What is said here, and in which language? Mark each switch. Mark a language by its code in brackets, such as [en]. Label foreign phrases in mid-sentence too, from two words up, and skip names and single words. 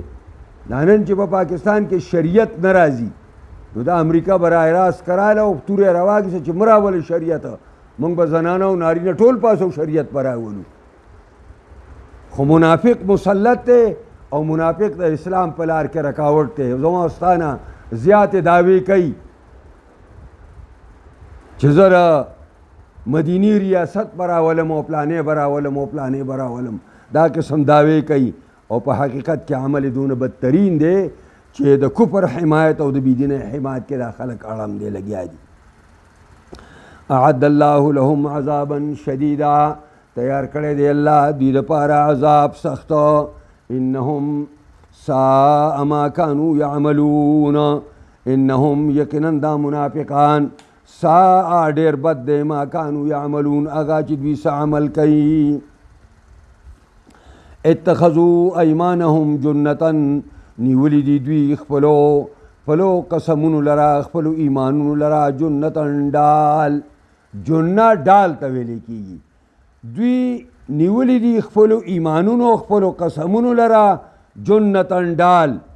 [ps] دا نن چې په پاکستان کې شریعت نه راځي نو د امریکا برای راست کراله او تورې راواګېسه چې مه راولئ شریعت، موږ به زنانه او نارینه ټول پاسو شریعت به راولو. خو منافق مسلط دی او منافق د اسلام په لار کې رکاوټ دی. زما استانه زیاتې دعوې کوي چې زه مدینی ریاست به راولم او پلانې به راولم او پلانې به راولم، دا قسم دعوې کوي او په حقیقت کې عمل دونه بدترین دی چې د کفر حمایت او د بېدینۍ حمایت کې دا خلک اړم دی لګیا دي. [ar] اعد الله لهم عذابا شدیدا، [ps] تیار کړی دی الله دوی دپاره عذاب سخت. [ar] انهم ساء ما كانوا يعملون، [ps] انهم یقینا دا منافقان ساء ډېر بد دی [ar] ما كانوا يعملون [ps] هغه چې دوی څه عمل کوي. [ar] اتخذوا ایمانهم جنة، [ps] نیولی دی دوی خپلو قسمونو لرا خپلو ایمانونو لرا جنتن ډال. جنه ډال ته ویلې کېږي. دوی نیولی دی خپلو ایمانونو خپلو قسمونو لرا جنتن ډال.